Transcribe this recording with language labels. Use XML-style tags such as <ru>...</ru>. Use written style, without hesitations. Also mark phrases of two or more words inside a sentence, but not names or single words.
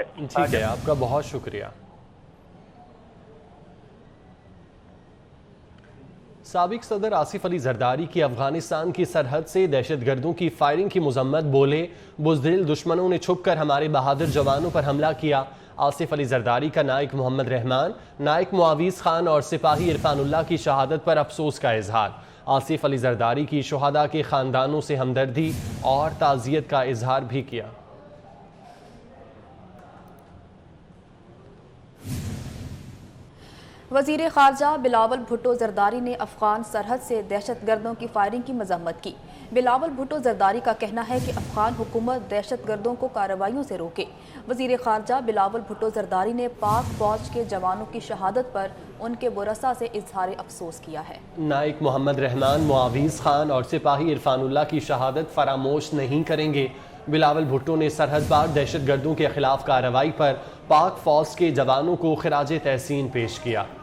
<ur>ٹھیک ہے، آپ کا بہت شکریہ۔ سابق صدر آصف علی زرداری کی افغانستان کی سرحد سے دہشت گردوں کی فائرنگ کی مذمت، بولے بزدل دشمنوں نے چھپ کر ہمارے بہادر جوانوں پر حملہ کیا. آصف علی زرداری کا نائیک محمد رحمان، نائیک معاویز خان اور سپاہی عرفان اللہ کی شہادت پر افسوس کا اظہار. آصف علی زرداری کی شہدا کے خاندانوں سے ہمدردی اور تعزیت کا اظہار بھی کیا. وزیر خارجہ بلاول بھٹو زرداری نے افغان سرحد سے دہشت گردوں کی فائرنگ کی مذمت کی. بلاول بھٹو زرداری کا کہنا ہے کہ افغان حکومت دہشت گردوں کو کارروائیوں سے روکے. وزیر خارجہ بلاول بھٹو زرداری نے پاک فوج کے جوانوں کی شہادت پر ان کے ورثا سے اظہار افسوس کیا ہے. نائیک محمد رحمان، معاویز خان اور سپاہی عرفان اللہ کی شہادت فراموش نہیں کریں گے. بلاول بھٹو نے سرحد پار دہشت گردوں کے خلاف کارروائی پر پاک فوج کے جوانوں کو خراج تحسین پیش کیا.</ur>